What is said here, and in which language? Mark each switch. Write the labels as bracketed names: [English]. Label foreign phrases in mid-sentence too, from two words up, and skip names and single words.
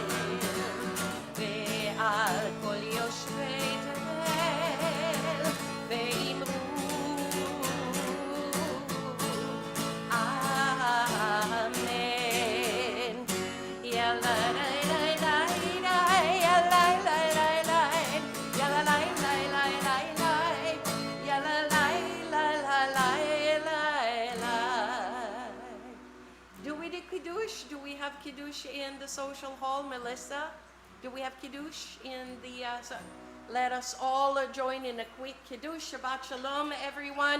[Hebrew] ועל כל יושבי תבל ואמרו אמן. Yalla lai lai lai lai, yalla lai lai lai, yalla lai lai lai lai lai, yalla lai. [English] Do we do Kiddush? Do we have Kiddush in the social hall, Melissa? Do we have Kiddush in the... let us all join in a quick Kiddush. [Hebrew] שבת שלום, [English] everyone.